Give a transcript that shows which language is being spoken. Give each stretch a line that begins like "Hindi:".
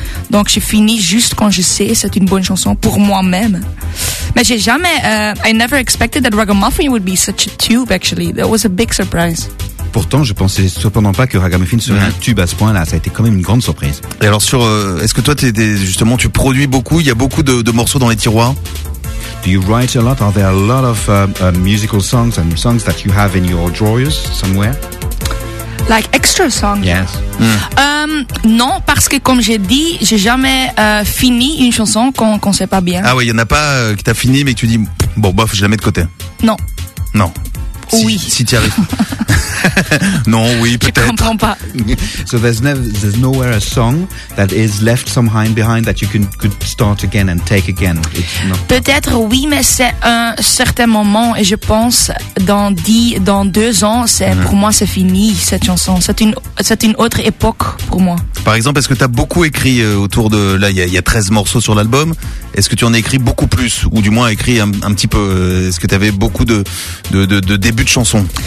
French: Donc je finis juste quand je sais que c'est une bonne chanson pour moi-même. Mais j'ai jamais.
English: I never expected that Ragamuffin would be such a tube. Actually, that was a big surprise.
French: Pourtant, je pensais cependant pas que Ragamuffin serait un tube à ce point-là. Ça a été quand même une grande surprise. Et alors, est-ce que toi, justement, tu produis beaucoup? Il y a beaucoup de morceaux dans les tiroirs.
English: Do you write a lot? Are there a lot of musical songs and songs that you have in your drawers somewhere? Like extra songs? Yes.
French: Non, parce que comme j'ai dit, j'ai jamais fini une chanson qu'on sait pas bien. Ah oui, il y en a pas que t'as fini mais que tu dis bon bof, je la mets de côté. Non. Non. Oui. Si t'y arrives. Non, oui, peut-être. Je comprends pas.
English: So there's nowhere a song that is left somehow behind that you could start again and take again.
French: Peut-être oui, mais c'est un certain moment et je pense dans deux ans, pour moi c'est fini cette chanson. C'est une autre époque pour moi. Par exemple, est-ce que tu as beaucoup écrit autour de là, il y a 13 morceaux sur l'album. Est-ce que tu en as écrit beaucoup plus ou du moins écrit un petit peu, est-ce que tu avais beaucoup de débuts de chansons?